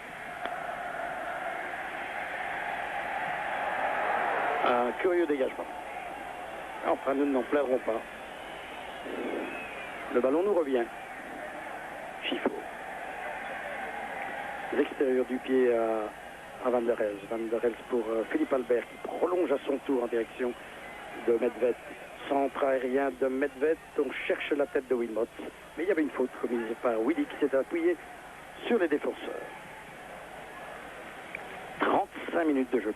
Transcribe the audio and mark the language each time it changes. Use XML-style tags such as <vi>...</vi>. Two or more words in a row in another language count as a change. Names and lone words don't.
<fr>Un curieux dégagement. Enfin, nous n'en plairons pas. Le ballon nous revient. Schifo. L'extérieur du pied à Van der Helst. Van der Helst pour Philippe Albert qui prolonge à son tour en direction de Medved. Centre aérien de Medved. On cherche la tête de Wilmot. Mais il y avait une faute commise par Willy qui s'est appuyé sur les défenseurs. 35 minutes de jeu.</fr>